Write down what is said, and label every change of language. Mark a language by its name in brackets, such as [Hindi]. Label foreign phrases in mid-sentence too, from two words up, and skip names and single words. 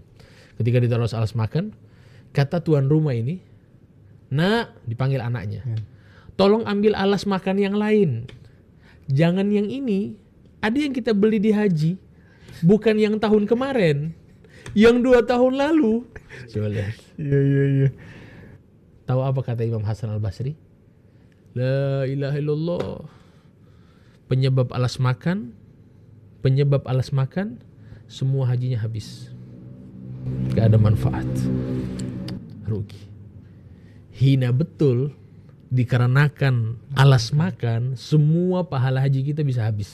[Indonesian] Ketika ditaruh alas makan, kata tuan rumah ini, "Nak," dipanggil anaknya. "Tolong ambil alas makan yang lain. Jangan yang ini. Ada yang kita beli di haji. Bukan yang tahun kemarin. Yang 2 tahun lalu." Coba lihat. Iya. Tahu apa kata Imam Hasan Al-Basri? [Arabic] لا إله إلا الله. [Indonesian] Penyebab alas makan, semua hajinya habis. Gak ada manfaat. Rugi. Hina betul dikarenakan alas makan, semua pahala haji kita bisa habis.